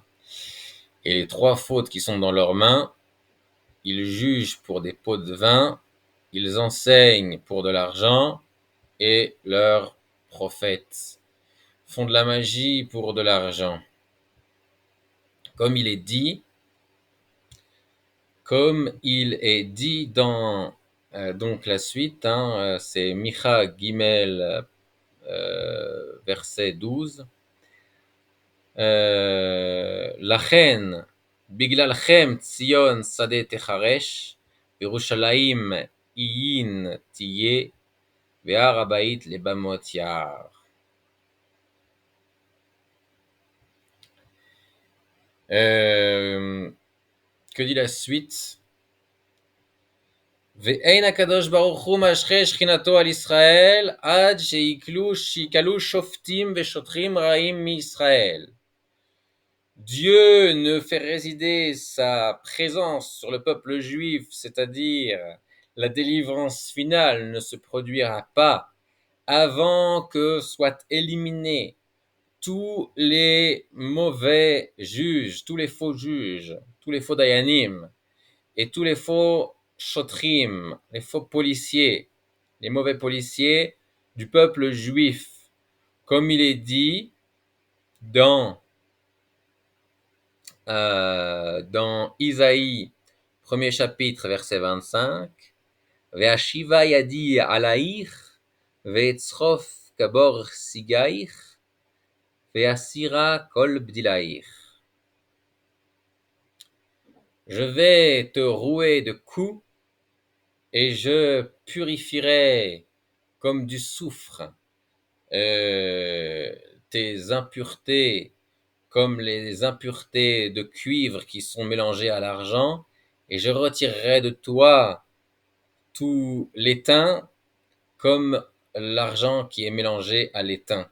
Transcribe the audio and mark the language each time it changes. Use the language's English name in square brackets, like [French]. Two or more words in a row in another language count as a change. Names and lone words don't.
[French] Et les 3 fautes qui sont dans leurs mains, ils jugent pour des pots de vin, ils enseignent pour de l'argent, et leurs prophètes font de la magie pour de l'argent. Comme il est dit, Comme il est dit dans donc la suite, c'est Micha Gimel, verset 12. [Hebrew] לכן, בגללכם ציון שדה תחרש, ירושלים עיין תהיה, והר הבית לבמות יער. [French] Que dit la suite? [Hebrew] ואין הקדוש ברוך הוא משחה שכינתו על ישראל עד שיקלו שופטים ושוטרים רעים מישראל. [French] Dieu ne fait résider sa présence sur le peuple juif, c'est-à-dire la délivrance finale ne se produira pas avant que soient éliminés tous les mauvais juges, tous les faux juges, tous les faux dayanim et tous les faux shotrim, les faux policiers, les mauvais policiers du peuple juif, comme il est dit dans Isaïe, premier chapitre, verset 25, [Hebrew] ואשיבה ידי עליך ואצרף כבר סיגיך ואסירה כל בדיליך. [French] Je vais te rouer de coups et je purifierai comme du soufre tes impuretés, comme les impuretés de cuivre qui sont mélangées à l'argent, et je retirerai de toi tout l'étain comme l'argent qui est mélangé à l'étain.